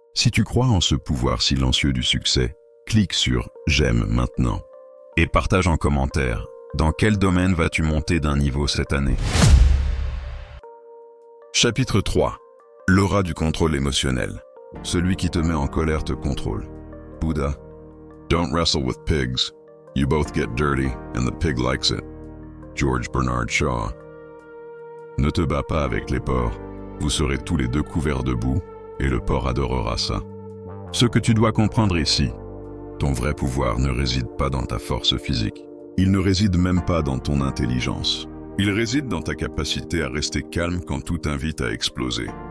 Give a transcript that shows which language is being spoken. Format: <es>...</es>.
<fr>Si tu crois en ce pouvoir silencieux du succès, clique sur « J'aime maintenant » et partage en commentaire dans quel domaine vas-tu monter d'un niveau cette année. Chapitre 3. L'aura du contrôle émotionnel. Celui qui te met en colère te contrôle.</fr> <en>Bouddha. Don't wrestle with pigs. You both get dirty and the pig likes it. George Bernard Shaw.</en> <fr>Ne te bats pas avec les porcs. Vous serez tous les deux couverts de boue et le porc adorera ça. Ce que tu dois comprendre ici, ton vrai pouvoir ne réside pas dans ta force physique. Il ne réside même pas dans ton intelligence. Il réside dans ta capacité à rester calme quand tout invite à exploser.</fr>